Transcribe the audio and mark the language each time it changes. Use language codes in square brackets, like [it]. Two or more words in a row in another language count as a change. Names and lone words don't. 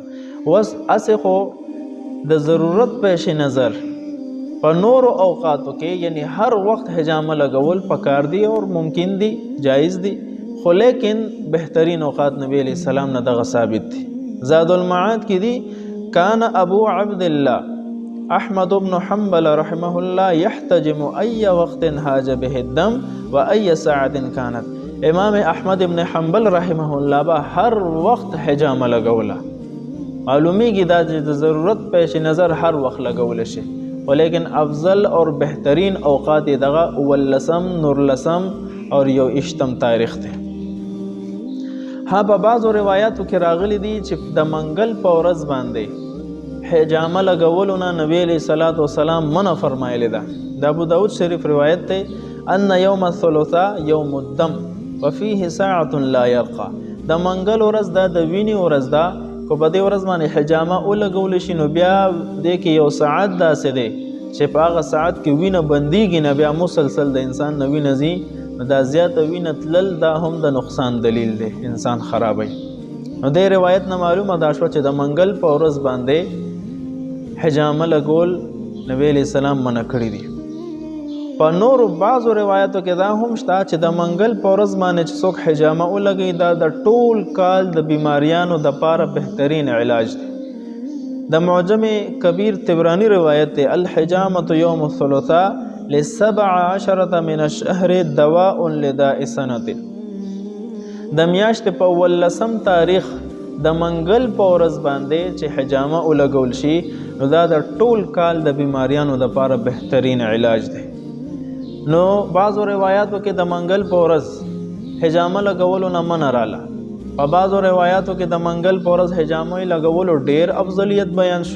[ps] اوس هسې خو د ضرورت پیش نظر په نورو اوقاتو کې یعنی هر وخت حجامه لګول پکار دی اور ممکن دی، جایز دی، خو لیکن بهترین اوقات نبی [ar] علیہ السلام [ps] نه دغه ثابت دی. زاد المعاد کې دی، [ar] کان ابو عبد الله احمد بن حنبل رحمه الله يحتجم ای وقت هاج به الدم و ای ساعت كانت. [ps] امام احمد بن حنبل [ar] رحمه الله [ps] با هر وخت حجامه لګوله. معلومیږي دا چې د ضرورت پیش نظر هر وخت لګول شي، ولیکن افضل اور بہترین اوقات دغه 19، 19 اور 21 تاریخ ته. ها په بعضو روایاتو کې راغلی دي چې د منګل په ورځ باندې حجامه لګولو نه نبی [ar] علیہ السلام [ps] منع فرمایلی ده. د ابو داود شریف روایت ته، [ar] ان یوم الثلاثاء یوم الدم وفيه ساعة لا يرقى. [ps] د منګل ورځ دا د وینې ورځ ده، کو په دې ورځ باندې حجامه ولګول شي نو بیا دې کې یو ساعت داسې دی چې په هغه ساعت کې وینه بندیږي نه، بیا مسلسل د انسان نه وینه ځي، نو دا زیاته وینه تلل دا هم د نقصان دلیل دی، انسان خرابوي. نو دې روایت نه معلومه دا شوه چې د منګل په ورځ باندې حجامه لګول نبی [ar] علیہ السلام [ps] منع کړي دي. په نورو بعضو روایتو کې دا هم شته چې د منګل په ورځ باندې چې څوک حجامه ولګوي دا د ټول کال د بیماریانو دپاره بهترین علاج دی. د معجم کبیر طبرانی روایت دی، [ar] الحجامة یوم الثلاثاء ل17 من الشهر دواء لداء سنة. [ps] د میاشتې په 19 تاریخ د منګل په ورځ باندې چې حجامه ولګول شي نو دا د ټول کال د بیماریانو دپاره بهترین علاج دی. نو بعضو روایاتو کې د منګل په ورځ حجامه لګولو نه منع راله، په بعضو روایاتو کې د منګل په ورځ حجامه لګولو ډیر افضلیت بیان شو.